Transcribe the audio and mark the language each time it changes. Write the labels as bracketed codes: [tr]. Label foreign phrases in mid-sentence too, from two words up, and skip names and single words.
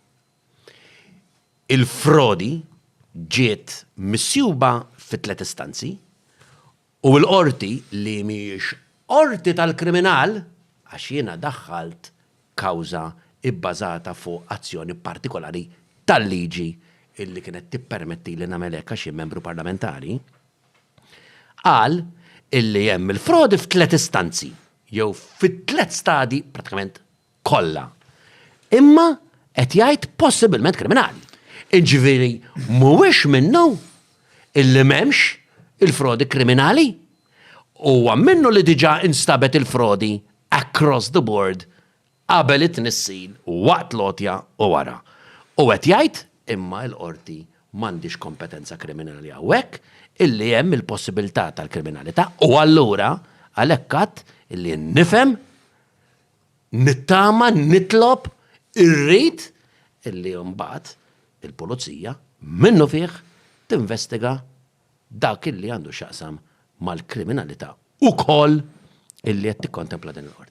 [mt] Il-frodi ġiet missjuba fit-tliet istanzi u l-qorti li mhijiex qorti tal-kriminal għax jiena daħħalt kawża ibbażata fuq azzjoni partikolari tal-liġi illi kienet tippermetti li nagħmel hekk għax membru parlamentari, qal illi hemm il-frodi f'tliet istanzi, jew fit-tliet stadi pratikament kollha. Imma qed jgħid possibilment kriminali. Iġifieri mhuwiex minnu illi m'hemmx il-frodi kriminali huwa minnu li diġà instabet il-frodi [en] across the board [mt] qabel it-tnissil waqt lotja u wara. U qed jgħid imma l-qorti m'għandix kompetenza kriminali hawnhekk illi hemm il-possibilità tal-kriminalità u allura għalhekk għadd illi nifhem nittama nitlob irrid illi mbagħad il-pulizija minnu fih tinvestiga dak illi għandu x'aqsam mal-kriminalità ukoll illi qed tikkontempla din il-qorti.